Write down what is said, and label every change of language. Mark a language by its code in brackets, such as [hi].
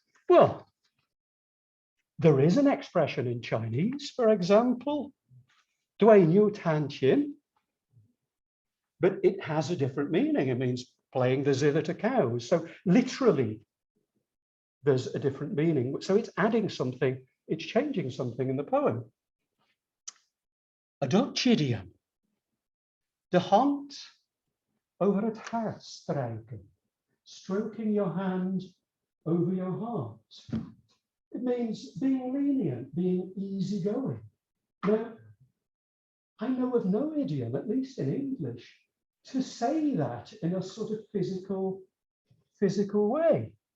[en] Well, there is an expression in Chinese, for example, [zh] 对牛弹琴, [en] but it has a different meaning. It means playing the zither to cows. So literally, there's a different meaning. So it's adding something, it's changing something in the poem. A Dutch idiom. [nl] De hand over het hart strijken. [en] Stroking your hand over your heart. It means being lenient, being easygoing. Now, I know of no idiom, at least in English, to say that in a sort of physical way.